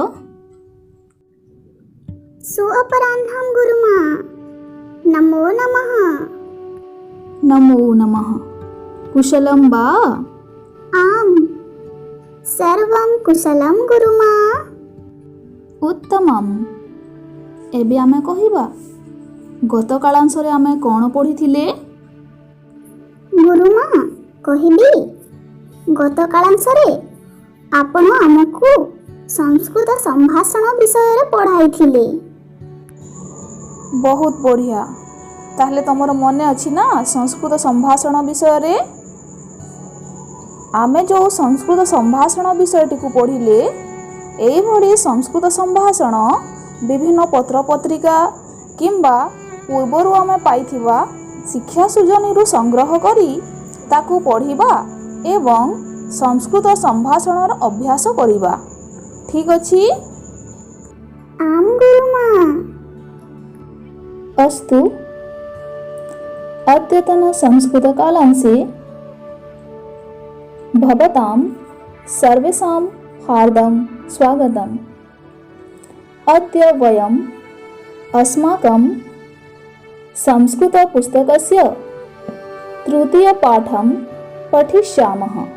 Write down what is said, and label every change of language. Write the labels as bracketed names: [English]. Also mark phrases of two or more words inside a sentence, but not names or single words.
[Sanskrit] सुअपराह्नं गुरुमा। नमो नमः। नमो नमः। कुशलं वा? आम्, सर्वं कुशलं गुरुमा। उत्तमम्। [Odia] ଏବେ ଆମେ କହିବା ଗତ କାଳାଂଶରେ ଆମେ କଣ ପଢ଼ିଥିଲେ? ଗୁରୁମା କହିବି, ଗତ କାଳାଂଶରେ ଆପଣ ଆମକୁ ସଂସ୍କୃତ ସମ୍ଭାଷଣ ବିଷୟ ପଢ଼ାଇଥିଲେ। [Hindi] बहुत बढ़िया। [Odia] ତାହାଲେ ତୁମର ମନେ ଅଛି ନା ସଂସ୍କୃତ ସମ୍ଭାଷଣ ବିଷୟ ରେ? ଆମେ ଯୋ ସଂସ୍କୃତ ସମ୍ଭାଷଣ ବିଷୟଟି କୁ ପଢ଼ିଲେ, ଏଇ ଭଳି ସଂସ୍କୃତ ସମ୍ଭାଷଣ ବିଭିନ୍ନ ପତ୍ର ପତ୍ରିକା କିମ୍ବା ପୂର୍ବରୁ ଆମେ ପାଇଥିବା ଶିକ୍ଷା ସୁଜନୀ ସଂଗ୍ରହ କରି ତାକୁ ପଢ଼ିବା ଏବଂ ସଂସ୍କୃତ ସମ୍ଭାଷଣର ଅଭ୍ୟାସ କରିବା। ଠିକ ଅଛି? [Sanskrit] आम गुरुमा। अस्तु। अद्यतन संस्कृत कालांशे भवतां सर्वेषां हार्दं स्वागतम्। अद्य वयम् अस्माकं संस्कृतपुस्तकस्य तृतीयपाठं पठिष्यामः।